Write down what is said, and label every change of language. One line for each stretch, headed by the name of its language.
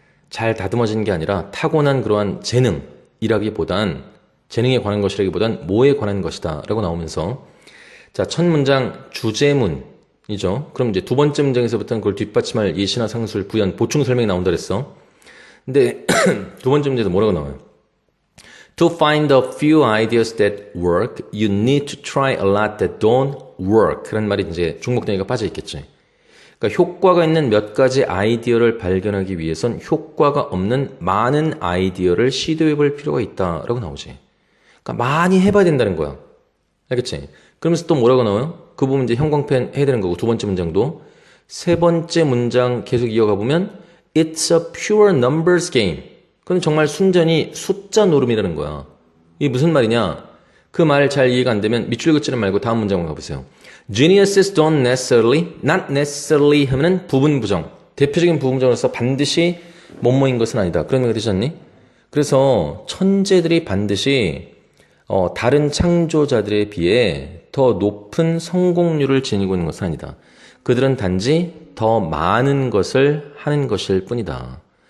Korean: 잘 다듬어진 게 아니라 타고난 그러한 재능이라기보단 재능에 관한 것이라기보단 뭐에 관한 것이다 라고 나오면서 자, 첫 문장 주제문이죠. 그럼 이제 두 번째 문장에서부터는 그걸 뒷받침할 예시나 상술, 부연, 보충 설명이 나온다 그랬어. 근데 두 번째 문제에서 뭐라고 나와요?
English: To find a few ideas that work, you need to try a lot that don't work.
Korean: 그런 말이 이제 중복되니까 빠져 있겠지. 그러니까 효과가 있는 몇 가지 아이디어를 발견하기 위해선 효과가 없는 많은 아이디어를 시도해 볼 필요가 있다라고 나오지. 그러니까 많이 해봐야 된다는 거야. 알겠지? 그러면서 또 뭐라고 나와요? 그 부분 이제 형광펜 해야 되는 거고, 두 번째 문장도. 세 번째 문장 계속 이어가 보면
English: It's a pure numbers game.
Korean: 그건 정말 순전히 숫자 노름이라는 거야. 이게 무슨 말이냐? 그 말 잘 이해가 안 되면 밑줄 긋지는 말고 다음 문장으로 가보세요.
English: Geniuses don't necessarily, not necessarily
Korean: 하면은 부분 부정. 대표적인 부분 부정으로서 반드시 뭐뭐인 것은 아니다. 그런 의미가 되지 않니? 그래서 천재들이 반드시 다른 창조자들에 비해 더 높은 성공률을 지니고 있는 것은 아니다. 그들은 단지 더 많은 것을 하는 것일 뿐이다.